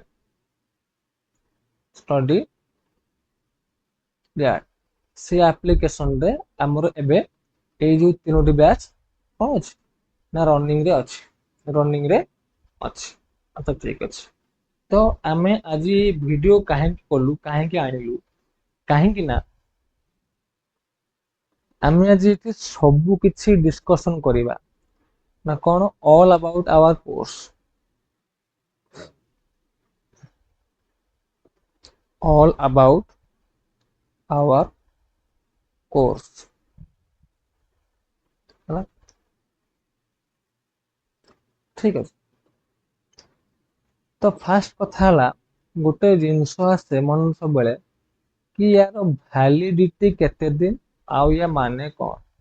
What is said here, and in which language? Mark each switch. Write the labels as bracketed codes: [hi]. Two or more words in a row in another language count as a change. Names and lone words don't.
[or] ୟାର୍ଡ ସେ ଆପ୍ଲିକେସନ ରେ ଆମର ଏବେ ଏଇ ଯୋଉ ତିନୋଟି ବ୍ୟାଚ୍ କଣ ଅଛି ନା ରନିଂ ରେ ଅଛି ଆଚ୍ଛା ଠିକ ଅଛି ତ ଆମେ ଆଜି ଭିଡିଓ କାହିଁକି କଲୁ କାହିଁକି ଆଣିଲୁ କାହିଁକି ନା ଆମେ ଆଜି ଏଠି ସବୁ କିଛି ଡିସ୍କସନ କରିବା ନା କଣ [en] all about our course all about our course [or] ହେଲା ଠିକ ଅଛି ତ ଫାର୍ଷ୍ଟ କଥା ହେଲା ଗୋଟେ ଜିନିଷ ଆସେ ମନ ସବୁବେଳେ କି ୟାର ଭ୍ୟାଲିଡିଟି କେତେ ଦିନ ଆଉ ୟା ମାନେ କଣ